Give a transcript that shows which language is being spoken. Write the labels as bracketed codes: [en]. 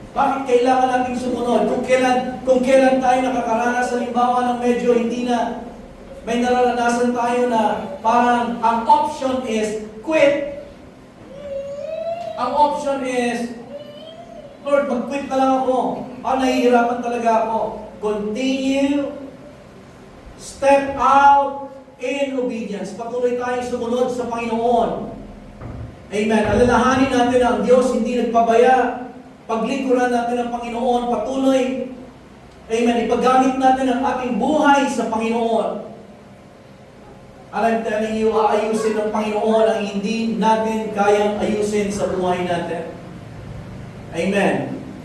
[tl] Bakit kailangan nating sumunod? Kung kailan tayo nakakaranas sa limbawa ng medyo hindi na may nararanasan tayo na parang ang option is quit. Ang option is, Lord, mag-quit na lang ako. Nahihirapan talaga ako. [en] Continue, step out in obedience. [tl] Patuloy tayong sumunod sa Panginoon. Amen. Alalahanin natin na ang Diyos hindi nagpabaya. Paglingkuran natin ang Panginoon patuloy. Amen. Ipagamit natin ang ating buhay sa Panginoon. [en] And I'm telling you, [tl] aayusin ng Panginoon ang hindi natin kayang ayusin sa buhay natin. Amen.